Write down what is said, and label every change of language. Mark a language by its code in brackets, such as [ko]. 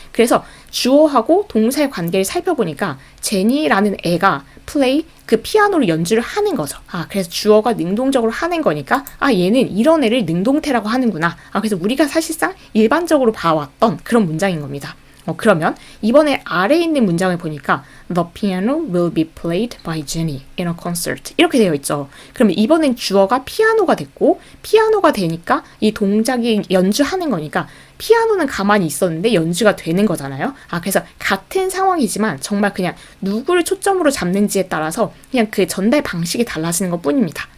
[ko] 그래서 주어하고 동사의 관계를 살펴보니까 제니라는 애가 play 그 피아노를 연주를 하는 거죠. 그래서 주어가 능동적으로 하는 거니까 얘는 이런 애를 능동태라고 하는구나. 그래서 우리가 사실상 일반적으로 봐왔던 그런 문장인 겁니다. 그러면 이번에 아래에 있는 문장을 보니까 [en] The piano will be played by Jenny in a concert [ko] 이렇게 되어 있죠. 그러면 이번엔 주어가 피아노가 됐고 피아노가 되니까 이 동작이 연주하는 거니까 피아노는 가만히 있었는데 연주가 되는 거잖아요. 그래서 같은 상황이지만 정말 그냥 누구를 초점으로 잡는지에 따라서 그냥 그 전달 방식이 달라지는 것 뿐입니다.